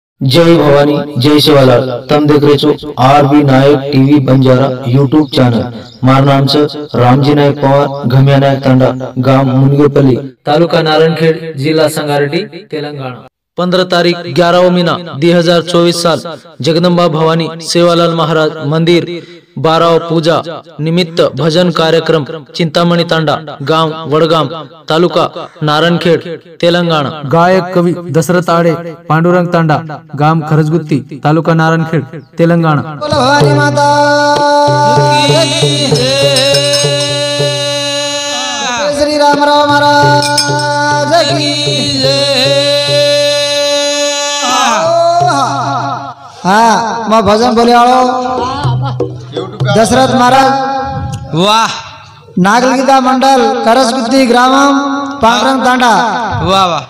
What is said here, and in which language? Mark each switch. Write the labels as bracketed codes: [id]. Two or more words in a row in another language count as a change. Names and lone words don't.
[lmn] जय भवानी जय शिवालाल। तम देख रहे छो आरबी नायक टीवी बंजारा [en] YouTube channel. [lmn] मार नाम से रामजी नायक पवार, घमिया नायक तांडा, गांव मुनगेपल्ली, तालुका नारायणखेड, जिला संगारेड्डी, तेलंगाना। 15 तारीख 11वां महीना 2024 साल जगदंबा भवानी सेवालाल महाराज मंदिर 12 पूजा निमित्त भजन कार्यक्रम चिंतामणी तांडा, गांव वडगाम, तालुका नारायणखेड, तेलंगाना। गायक कवि दशरथ आडे, पांडुरंग तांडा, गांव खरजगुत्ती, तालुका नारायणखेड, तेलंगाना। भवानी माता श्री रामराव महाराज की हाँ मैं भजन बोले दशरथ महाराज वाह। नागलगीता मंडल करसगुत्ती ग्रामम पांडुरंग तांडा वाह वाह।